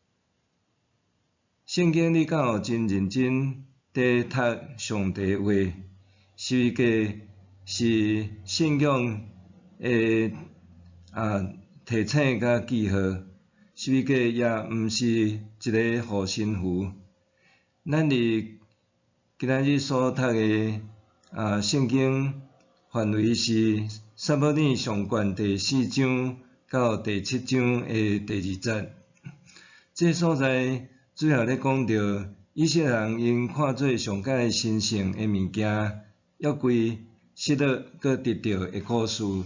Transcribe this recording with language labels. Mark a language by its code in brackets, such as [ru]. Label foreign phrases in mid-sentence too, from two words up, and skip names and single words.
[nan] 圣经你敢有真认真伫读上帝话？十字架是信仰的提醒甲记号，十字架也毋是一个护身符。咱伫今仔日所读的圣经范围是撒母耳上卷第4章到第7章的第2节。这所在主要咧讲到以色列人因看做上界神圣的物件，约柜失落搁得到的故事。